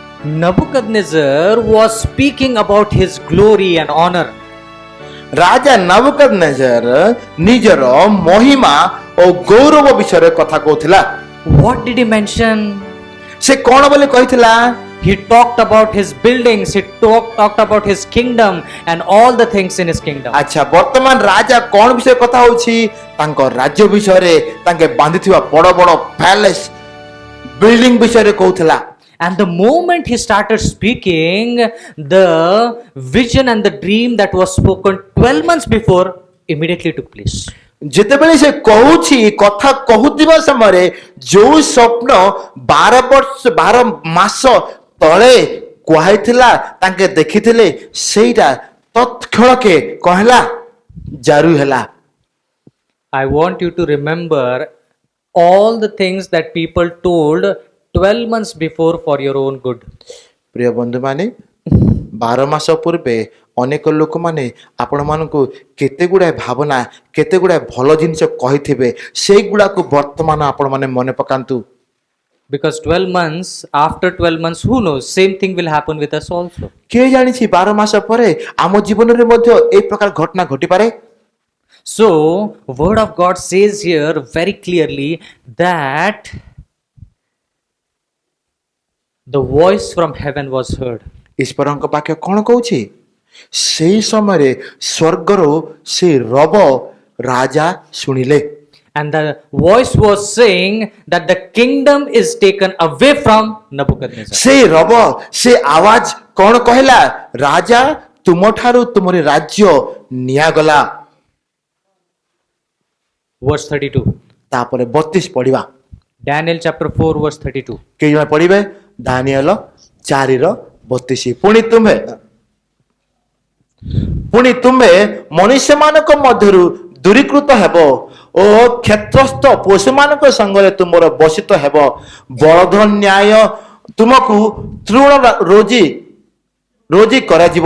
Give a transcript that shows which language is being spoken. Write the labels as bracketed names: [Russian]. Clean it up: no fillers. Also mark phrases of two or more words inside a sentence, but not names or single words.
[English] Nebuchadnezzar was speaking about his glory and honor. [Odia] ରାଜା ନବୁକଦନେଜର ନିଜର ମହିମା ଓ ଗୌରବ ବିଷୟରେ କଥା କହୁଥିଲା। [English] What did he mention? [Odia] ସେ କଣ ବୋଲି କହିଥିଲା? [English] He talked about his buildings, he talked about his kingdom and all the things in his kingdom. [Odia] ଆଚ୍ଛା, ବର୍ତ୍ତମାନ ରାଜା କଣ ବିଷୟରେ କଥା ହଉଛି? ତାଙ୍କ ରାଜ୍ୟ ବିଷୟରେ, ତାଙ୍କେ ବାନ୍ଧିଥିବା ବଡ଼ ବଡ଼ [English] palace building [Odia] ବିଷୟରେ କହୁଥିଲା। [English] And the moment he started speaking, the vision and the dream that was spoken 12 months before immediately took place. [Odia] ଯେତେବେଳେ ସେ କହୁଛି, କଥା କହୁଥିବା ସମୟରେ ଯୋଉ ସ୍ୱପ୍ନ 12 ମାସ ତଳେ କୁହାଇଥିଲା, ତାଙ୍କେ ଦେଖିଥିଲେ, ସେଇଟା ତତ୍କ୍ଷଣକେ କହିଲା, ଜାରି ହେଲା। [English] I want you to remember all the things that people told 12 months before for your own good. [Odia] ପ୍ରିୟ ବନ୍ଧୁମାନେ, 12 ମାସ ପୂର୍ବେ ଅନେକ ଲୋକମାନେ ଆପଣମାନଙ୍କୁ କେତେ ଗୁଡ଼ାଏ ଭାବନା, କେତେ ଗୁଡ଼ାଏ ଭଲ ଜିନିଷ କହିଥିବେ, ସେଇଗୁଡ଼ାକୁ ବର୍ତ୍ତମାନ ଆପଣମାନେ ମନେ ପକାନ୍ତୁ। [English] Because 12 months, after 12 months, who knows, same thing will happen with us also. [Odia] କିଏ ଜାଣିଛି 12 ମାସ ପରେ ଆମ ଜୀବନରେ ମଧ୍ୟ এই ପ୍ରକାର ଘଟଣା ଘଟିପାରେ। [English] So, word of God says here very clearly that the voice from heaven was heard. [Odia] ଈଶ୍ୱରଙ୍କ ବାକ୍ୟ କ'ଣ କହୁଛି? ସେହି ସମୟରେ ସ୍ୱର୍ଗରୁ ସେ ରବ ରାଜା ଶୁଣିଲେ। [English] And the voice was saying that the kingdom is taken away from Nebuchadnezzar. [Odia] ସେ ରବ, ସେ ଆୱାଜ କ'ଣ କହିଲା? ରାଜା, ତୁମଠାରୁ ତୁମରି ରାଜ୍ୟ ନିଆଗଲା। [English] Verse 32. [Odia] ତାପରେ 32 ପଢିବା। [English] Daniel chapter 4 verse 32. [Odia] କେହି ଜଣେ ପଢିବେ? ଦାନିଏଲ 4:32। ପୁଣି ତୁମେ ମନୁଷ୍ୟମାନଙ୍କ ମଧ୍ୟରୁ ଦୂରୀକୃତ ହେବ ଓ କ୍ଷେତ୍ରସ୍ଥ ପଶୁମାନଙ୍କ ସଙ୍ଗରେ ତୁମର ବସିତ ହେବ। ବଳଦ ନ୍ୟାୟ ତୁମକୁ ତୃଣ ରୋଜି କରାଯିବ।